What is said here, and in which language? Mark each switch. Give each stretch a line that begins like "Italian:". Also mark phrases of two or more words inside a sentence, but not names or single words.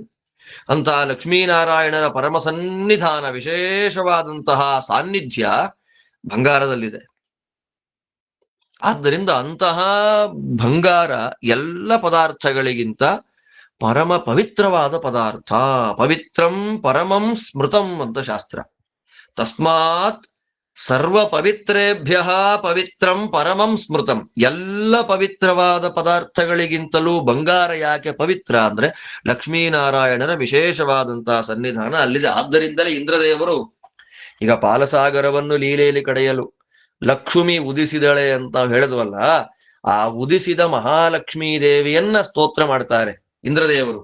Kannada: ಅಂತಹ ಲಕ್ಷ್ಮೀನಾರಾಯಣರ ಪರಮ ಸನ್ನಿಧಾನ, ವಿಶೇಷವಾದಂತಹ ಸಾನ್ನಿಧ್ಯ ಬಂಗಾರದಲ್ಲಿದೆ. ಆದ್ದರಿಂದ ಅಂತಹ ಬಂಗಾರ ಎಲ್ಲ ಪದಾರ್ಥಗಳಿಗಿಂತ ಪರಮ ಪವಿತ್ರವಾದ ಪದಾರ್ಥ.
Sanskrit: ಪವಿತ್ರಂ ಪರಮಂ ಸ್ಮೃತಂ
Kannada: ಅಂತ ಶಾಸ್ತ್ರ.
Sanskrit: ತಸ್ಮಾತ್ ಸರ್ವ ಪವಿತ್ರೇಭ್ಯ ಪವಿತ್ರಂ ಪರಮಂ ಸ್ಮೃತಂ.
Kannada: ಎಲ್ಲ ಪವಿತ್ರವಾದ ಪದಾರ್ಥಗಳಿಗಿಂತಲೂ ಬಂಗಾರ ಯಾಕೆ ಪವಿತ್ರ ಅಂದ್ರೆ ಲಕ್ಷ್ಮೀನಾರಾಯಣರ ವಿಶೇಷವಾದಂತಹ ಸನ್ನಿಧಾನ ಅಲ್ಲಿದೆ. ಆದ್ದರಿಂದಲೇ ಇಂದ್ರದೇವರು ಈಗ ಪಾಲಸಾಗರವನ್ನು ಲೀಲೆಯಲ್ಲಿ ಕಡೆಯಲು ಲಕ್ಷ್ಮಿ ಉದಿಸಿದಳೆ ಅಂತ ಹೇಳಿದ್ವಲ್ಲ, ಆ ಉದಿಸಿದ ಮಹಾಲಕ್ಷ್ಮೀ ದೇವಿಯನ್ನ ಸ್ತೋತ್ರ ಮಾಡ್ತಾರೆ ಇಂದ್ರದೇವರು.